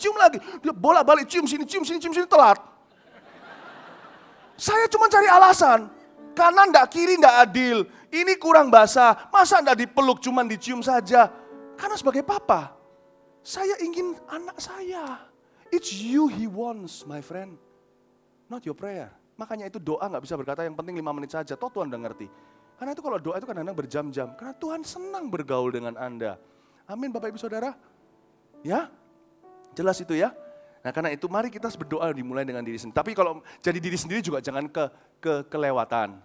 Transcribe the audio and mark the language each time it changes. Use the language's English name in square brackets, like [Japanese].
[Indonesian] Cium lagi, dia bolak-balik cium sini, telat. Saya cuma cari alasan. Kanan nggak, kiri nggak adil. Ini kurang basah. Masa nggak dipeluk, cuma dicium saja? Karena sebagai papa, saya ingin anak saya. [English] It's you he wants, my friend. Not your prayer. [Indonesian] Makanya itu doa nggak bisa berkata yang penting 5 menit saja. Toh Tuhan udah ngerti. Karena itu kalau doa itu kadang-kadang berjam-jam. Karena Tuhan senang bergaul dengan Anda. Amin Bapak Ibu Saudara. Ya. Jelas itu ya? Nah karena itu mari kita berdoa dimulai dengan diri sendiri. Tapi kalau jadi diri sendiri juga jangan kelewatan.